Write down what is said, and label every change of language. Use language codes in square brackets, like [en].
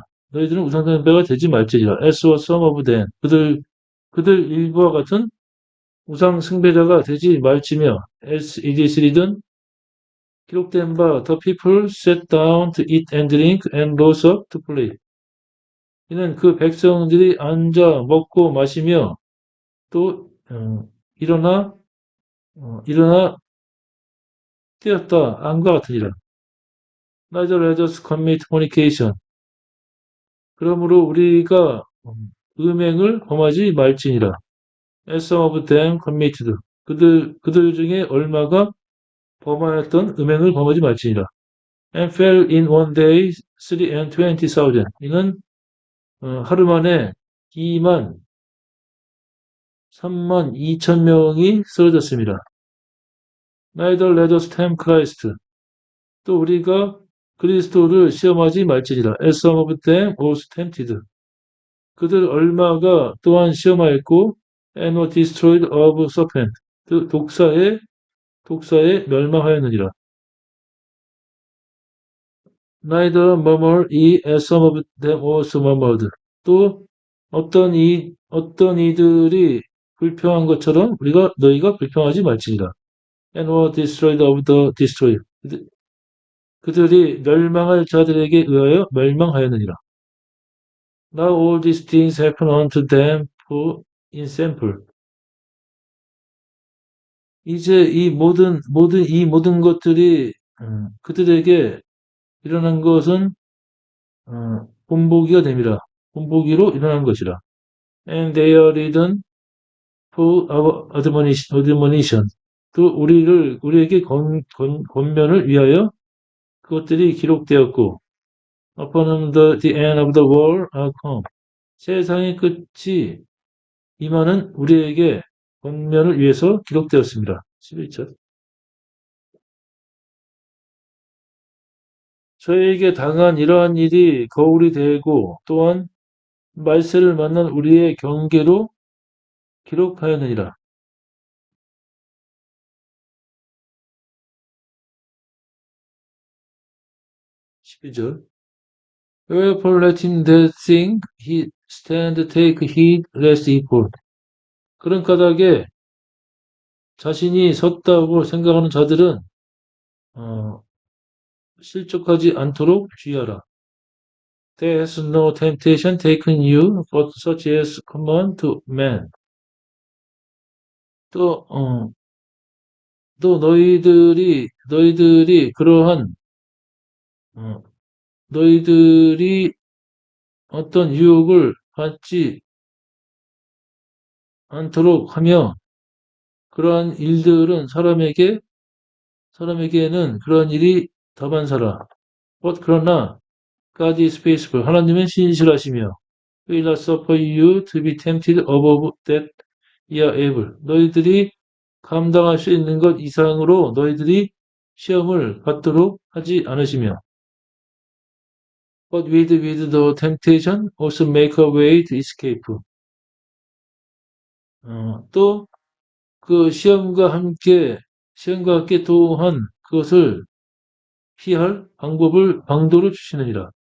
[ko] 너희들은 우상 숭배가 되지 말지니라. [en] As were some of them. [ko] 그들 일부와 같은 우상 숭배자가 되지 말지며 [en] as it is written [ko] 기록된 바 [en] the people sat down to eat and drink and rose up to play. [ko] 이는 그 백성들이 앉아 먹고 마시며 또 일어나 뛰었다 안과 같으니라. [en] Neither let us commit fornication. [ko] 그러므로 우리가 음행을 범하지 말지니라. [en] As some of them committed. [ko] 그들 중에 얼마가 범하였던 음행을 범하지 말지니라. [en] And fell in one day 320,000. [ko] 이는 하루 만에 3만 2천 명이 쓰러졌습니다. [en] Neither let us tempt Christ. [ko] 또 우리가 그리스도를 시험하지 말지니라. [en] As some of them also tempted. [ko] 그들 얼마가 또한 시험하였고 [en] and were destroyed of serpent. [ko] 그 독사에 멸망하였느니라. [en] Neither murmur ye as some of them also murmured. [ko] 또 어떤 이들이 불평한 것처럼 너희가 불평하지 말지니라. [en] And were destroyed of the destroyer. [ko] 그들이 멸망할 자들에게 의하여 멸망하였느니라. [en] Now all these things happen unto them for example. [ko] 이제 이 모든 것들이 그들에게 일어난 것은 본보기가 됨이라. 본보기로 일어난 것이라. [en] And they are written for our admonition. [ko] 또 우리에게 권면을 위하여 그것들이 기록되었고 [en] upon whom the end of the world are come. [ko] 세상의 끝이 임하는 우리에게 권면을 위해서 기록되었습니다. 11절. 저에게 당한 이러한 일이 거울이 되고 또한 말세를 만난 우리의 경계로 기록하였느니라. 12절. [en] Wherefore let him that think he stand take heed lest he fall. [ko] 그런 까닭에 자신이 섰다고 생각하는 자들은 어, 실족하지 않도록 주의하라. [en] There has no temptation taken you, but such as common to man. [ko] 또, 또 너희들이 그러한, 어, 너희들이 어떤 유혹을 받지 않도록 하며, 그러한 일들은 사람에게는 그러한 일이 다반사라. 그러나, [en] God is faithful. [ko] 하나님은 신실하시며, [en] will not suffer you to be tempted above that ye are able. [ko] 너희들이 감당할 수 있는 것 이상으로 너희들이 시험을 받도록 하지 않으시며, [en] but with the temptation also make a way to escape. [ko] 또 그 시험과 함께 또한 그것을 피할 방도를 주시느니라.